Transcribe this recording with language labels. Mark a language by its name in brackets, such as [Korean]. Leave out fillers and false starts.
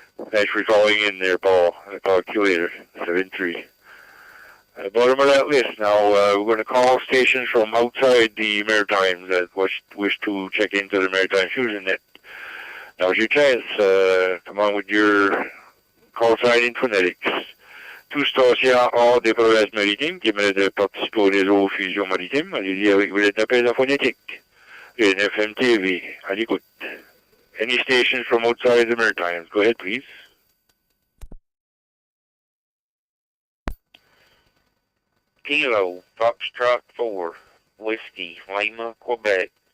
[English] Thanks for calling in there, Paul. I'll talk to you later. 7-3. Bottom of that list now, we're going to call stations from outside the Maritimes that wish to check into the Maritime Fusion Net. Now's your chance. Come on with your call sign in phonetics. [French] Tout stations hors des provinces maritimes qui mènent de participer au réseau Fusion Maritime. Allez-y avec vos appels en phonétique. NFM TV, à l'écoute. [English] Any stations from outside the Maritimes. Go ahead, please. Kilo, Foxtrot 4, Whiskey, Lima, Quebec.